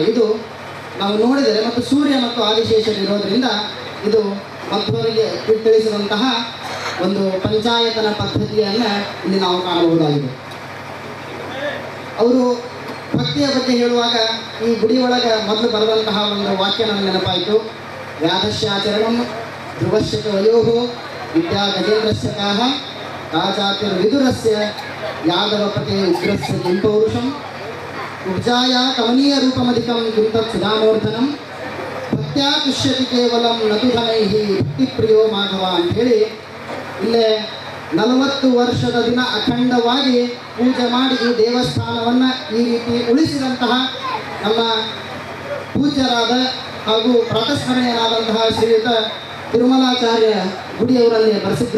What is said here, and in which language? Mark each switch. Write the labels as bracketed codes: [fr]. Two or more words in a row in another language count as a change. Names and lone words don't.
[kn] ಇದು ನಾವು ನೋಡಿದರೆ ಮತ್ತು ಸೂರ್ಯ ಮತ್ತು ಆದಿಶೇಷರು ಇರೋದರಿಂದ ಇದು ಮಧ್ವರಿಗೆ ತಿಳಿಸಿದಂತಹ ಒಂದು ಪಂಚಾಯತನ ಪದ್ಧತಿಯನ್ನು ಇಲ್ಲಿ ನಾವು ಕಾಣಬಹುದಾಗಿದೆ. ಅವರು ಭಕ್ತಿಯ ಬಗ್ಗೆ ಹೇಳುವಾಗ ಈ ಗುಡಿ ಒಳಗೆ ಮೊದಲು ಬರೆದಂತಹ ಒಂದು ವಾಕ್ಯ ನನಗೆ ನೆನಪಾಯಿತು. [sa] ವ್ಯಾಧಶ್ಯಾಚರಣಂ ಧ್ರುವಶ್ಯ ವಯೋಃ ವಿದ್ಯಾ ಗಜೇಂದ್ರಸ್ಯ ಕಾಹ ರಾಜಾತಿರ್ವಿದುರಸ್ಯ ಯಾದವಪತೆ ಉಗ್ರಸ್ಯ ಕಿಂಪೌರುಷಂ ಉಬ್ಜಾಯ ಕಮನೀಯ ರೂಪಮಧಿಕಂ ಕಿಂತತ್ ಸುಧಾಮೂರ್ಧನಂ ಭಕ್ತ್ಯಾ ತುಷ್ಯತಿ ಕೇವಲಂ ನತು ಧನೈಹಿ ಭಕ್ತಿಪ್ರಿಯೋ ಮಾಧವ [kn] ಅಂಥೇಳಿ ಇಲ್ಲೇ 40 ವರ್ಷದ ದಿನ ಅಖಂಡವಾಗಿ ಪೂಜೆ ಮಾಡಿ ಈ ದೇವಸ್ಥಾನವನ್ನು ಈ ರೀತಿ ಉಳಿಸಿದಂತಹ ನಮ್ಮ ಪೂಜ್ಯರಾದ ಹಾಗೂ ಪ್ರಾತಸ್ಮರಣೀಯರಾದಂತಹ ಶ್ರೀಯುತ ತಿರುಮಲಾಚಾರ್ಯ ಗುಡಿಯವರಲ್ಲಿ ಬರೆಸಿದ್ರು.